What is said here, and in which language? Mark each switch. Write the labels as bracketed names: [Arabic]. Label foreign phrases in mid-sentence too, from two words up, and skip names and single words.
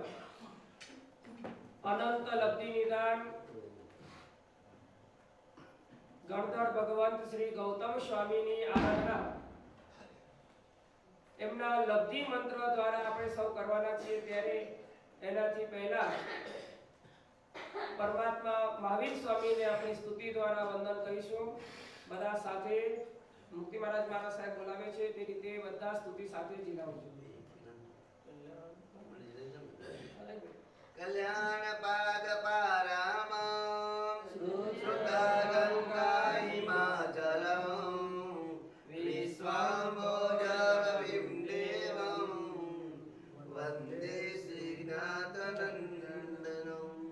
[Gujarati] अनंत लब्धि निदान गणधर भगवंत श्री गौतम स्वामी ની આરાધના એમના લબ્ધિ મંત્ર દ્વારા આપણે સૌ કરવાના છીએ ત્યારે એનાથી પહેલા પરમાત્મા મહાવીર સ્વામીને આપણી સ્તુતિ દ્વારા વંદન કરીશું બધા સાથે મુક્તિ મહારાજ મારા સાહેબ બોલાવે છે તે રીતે બધા સ્તુતિ સાથે જીલાવજો [Sanskrit] कल्याण पाद पारामं श्रुता हिमाचलं विश्वाम्भोजरविं देवं वन्दे श्रीनाथनन्दनं